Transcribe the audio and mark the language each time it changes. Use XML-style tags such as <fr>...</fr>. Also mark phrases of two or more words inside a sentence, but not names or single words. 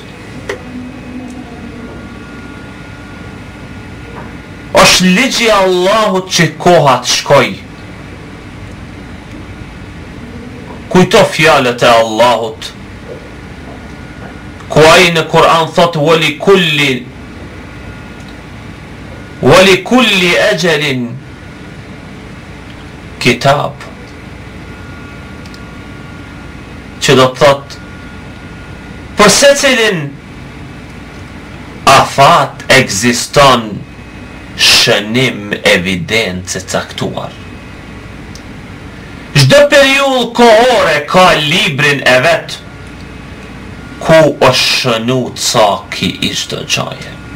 <sq>Është ligji i Allahut që koha të shkoj. Kujto fjalët e Allahut, ku ai në Kur'an thot</sq> <ar>ولكل أجل كتاب,</ar> <sq>që do të thot Për secilin afat ekziston shënim evident e caktuar. Çdo periudhë kohore ka librin e vet ku është shënu caki i çdo gjaje.</sq>